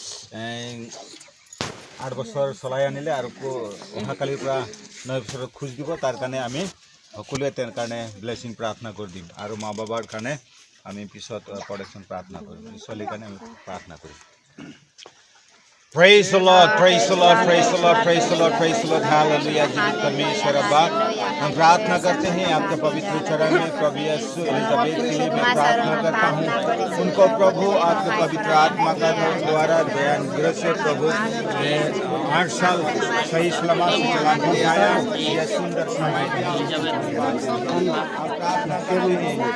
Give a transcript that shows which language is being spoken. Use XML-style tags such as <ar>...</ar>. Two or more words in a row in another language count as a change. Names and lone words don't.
<as>8 বছৰ চলাই আনিলে আৰু অহাকালিৰ পৰা 9 বছৰত খোজ দিব তাৰ কাৰণে আমি সকলোৱে তেওঁৰ কাৰণে ব্লেছিং প্ৰাৰ্থনা কৰি দিম আৰু মা বাবাৰ কাৰণে আমি পিছত প্ৰটেকশ্যন প্ৰাৰ্থনা কৰিম ছোৱালীৰ কাৰণে আমি প্ৰাৰ্থনা কৰিম Praise</as> <en>the Lord, praise the Lord, praise the Lord, praise the Lord, praise the Lord,</en> <hi>hallelujah, जीवित परमेश्वर अब्बा हम प्रार्थना करते हैं आपके पवित्र चरण में प्रभु यीशु एलिजाबेथ के लिए मैं प्रार्थना करता हूँ उनको प्रभु आपके पवित्र आत्मा का द्वारा दया अनुग्रह से प्रभु 8 साल सही सलामत से चला के आया यह सुंदर समय प्रार्थना कर रहे हैं</hi>